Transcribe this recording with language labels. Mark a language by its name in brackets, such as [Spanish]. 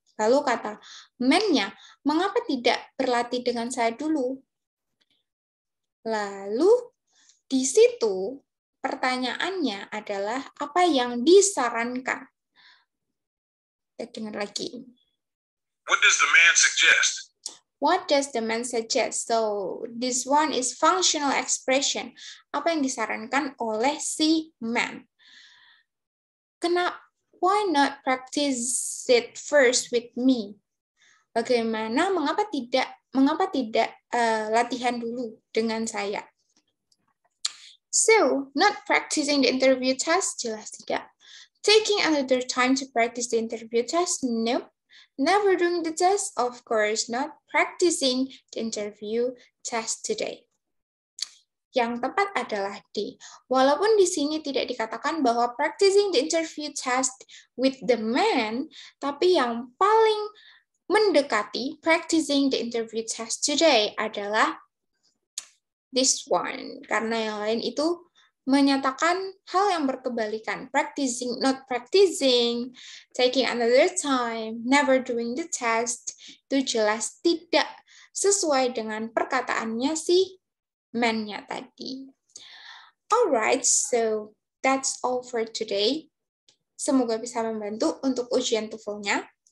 [Indonesian] Lalu kata man-nya, mengapa tidak berlatih dengan saya dulu? Lalu di situ pertanyaannya adalah apa yang disarankan? Kita dengar lagi. [English] What does the man suggest? What does the man suggest? So, this one is functional expression. [Indonesian] Apa yang disarankan oleh si man? [English] Why not practice it first with me? [Indonesian] Bagaimana? Mengapa tidak latihan dulu dengan saya? [English] So, not practicing the interview test, [Indonesian] jelas tidak. [English] Taking another time to practice the interview test, nope. Never doing the test, of course not. Practicing the interview test today. [Indonesian] Yang tepat adalah D. Walaupun di sini tidak dikatakan bahwa [English] practicing the interview test with the man, [Indonesian] tapi yang paling mendekati [English] practicing the interview test today [Indonesian] adalah [English] this one. [Indonesian] Karena yang lain itu menyatakan hal yang berkebalikan. [English] Practicing, not practicing, taking another time, never doing the test, [Indonesian] itu jelas tidak sesuai dengan perkataannya si man-nya tadi. [English] Alright, so that's all for today. [Indonesian] Semoga bisa membantu untuk ujian TOEFL-nya.